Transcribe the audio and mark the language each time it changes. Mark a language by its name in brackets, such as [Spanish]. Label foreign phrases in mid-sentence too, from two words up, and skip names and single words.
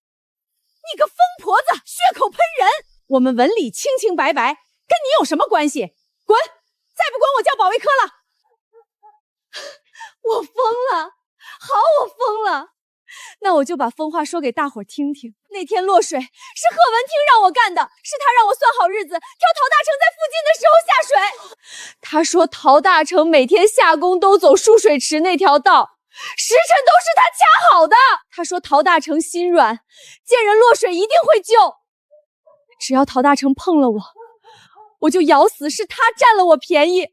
[Chinese] 你個瘋婆子，血口噴人！我們文禮清清白白，跟你有什麼關係？滾！再不滾，我叫保衛科了。我瘋了，好，我瘋了。那我就把瘋話說給大夥聽聽。那天落水是賀文聽讓我幹的，是他讓我算好日子，挑陶大成在附近的時候下水。他說陶大成每天下工都走蓄水池那條道，時辰都是他掐好的。他說陶大成心軟，見人落水一定會救。只要陶大成碰了我就咬死是他佔了我便宜。